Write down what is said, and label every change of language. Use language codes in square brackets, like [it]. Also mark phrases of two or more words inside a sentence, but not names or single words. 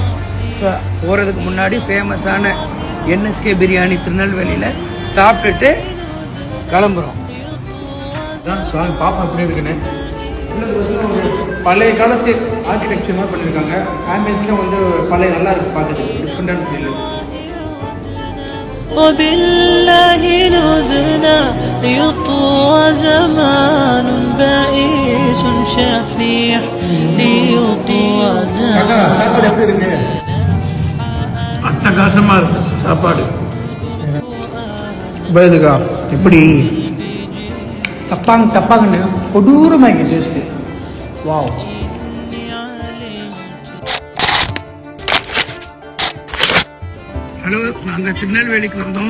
[ta] போகிறதுக்கு முன்னாடி ஃபேமஸான என்எஸ்கே பிரியாணி திருநெல்வேலியில் சாப்பிட்டுட்டு கிளம்புறோம். பாப்பா எப்படி இருக்குன்னு பழைய காலத்து ஆர்கிடெக்சர் மாதிரி பண்ணியிருக்காங்க. ஆம்பியன்ஸ்லாம் வந்து பழைய நல்லா இருக்கு, பார்க்குறதுக்கு டிஃப்ரெண்டான ஃபீல். [ar] وبالله نذنا ليطوى زمان بائس شحيح ليطوى زمان. [ta] சாப்பாடு எப்படி இருக்கு? அட்டகாசமா இருக்கு சாப்பாடு. பயதுக்கா எப்படி டப்பாங்கன்னு கொடூரமாக இருக்கு டேஸ்ட்டு. வாவ். ஹலோ, நாங்கள் திருநெல்வேலிக்கு வந்தோம்.